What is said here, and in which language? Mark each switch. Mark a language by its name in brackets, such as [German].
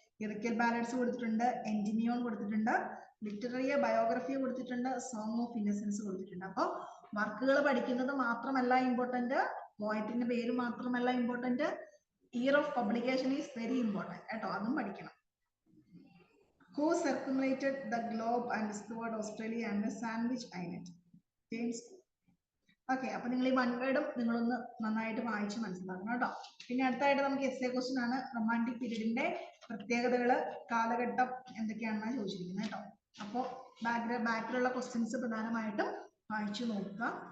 [Malayalam] Lyrical balance കൊടുത്തിട്ടുണ്ട്, Endymion കൊടുത്തിട്ടുണ്ട്, literary biography കൊടുത്തിട്ടുണ്ട്, സോങ് ഓഫ് ഇന്നസെൻസ് കൊടുത്തിട്ടുണ്ട്. അപ്പോൾ വർക്കുകൾ പഠിക്കുന്നത് മാത്രമല്ല ഇമ്പോർട്ടന്റ്, പോയറ്റിന്റെ പേര് മാത്രമല്ല important, [English] year of publication is very important [Malayalam] കേട്ടോ, അതും പഠിക്കണം. [English] Who circumnated the globe and discovered Australia and the Sandwich Islands? James. [Malayalam] Okay, അപ്പൊ നിങ്ങൾ ഈ വൺ വേർഡും നിങ്ങളൊന്ന് നന്നായിട്ട് വായിച്ച് മനസ്സിലാക്കണം കേട്ടോ. പിന്നെ അടുത്തായിട്ട് നമുക്ക് എസ്സേ ക്വസ്റ്റ്യൻ ആണ്. റൊമാൻറ്റിക് പീരീഡിന്റെ പ്രത്യേകതകള്, കാലഘട്ടം എന്തൊക്കെയാണെന്നാണ് ചോദിച്ചിരിക്കുന്നത് കേട്ടോ. അപ്പോൾ ബാക്കിലുള്ള ക്വസ്റ്റ്യൻസ് പ്രധാനമായിട്ടും വായിച്ചു നോക്കുക.